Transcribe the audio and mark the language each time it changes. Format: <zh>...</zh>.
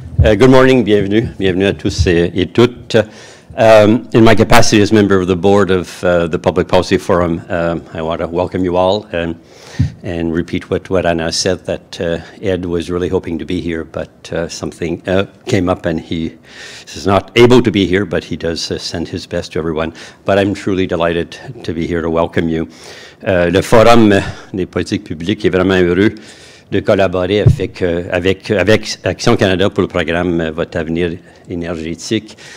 <en>Good morning,</en> <fr>bienvenue à tous et toutes.</fr> <en>In my capacity as member of the board of the Public Policy Forum, I want to welcome you all and repeat what Anna said, that Ed was really hoping to be here, but something came up and he is not able to be here, but he does send his best to everyone. But I'm truly delighted to be here to welcome you.</en> <fr>Le Forum des politiques publiques est vraiment heureux de collaborer avec Action Canada pour le programme Votre avenir énergétique.</fr>